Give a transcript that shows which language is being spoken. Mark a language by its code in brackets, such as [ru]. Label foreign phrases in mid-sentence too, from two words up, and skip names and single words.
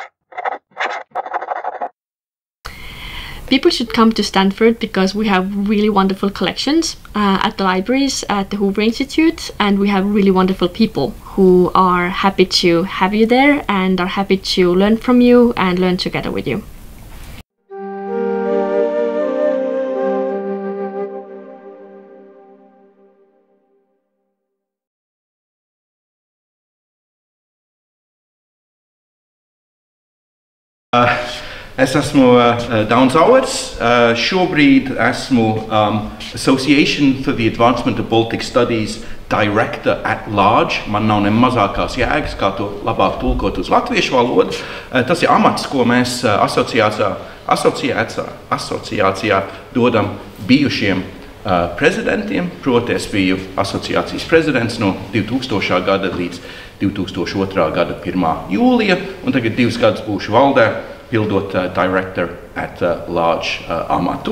[en] People should come to Stanford because we have really wonderful collections at the libraries at the Hoover Institute, and we have really wonderful people who are happy to have you there and are happy to learn from you and learn together with you. [lv] Es esmu Daunis Auers. Šobrīd esmu Association for the Advancement of Baltic Studies [en] Director at Large. [lv] Man nav ne mazākās jēgas, kā to labāk tulkot uz latviešu valodu. Tas ir amats, ko mēs asociācijā dodam bijušiem prezidentiem. Proti, es biju asociācijas prezidents no 2000. Gada līdz 2002. Gada 1. jūlija, un tagad 2 gadus būšu valdē, pildot [en] Director at Large [lv] amatu.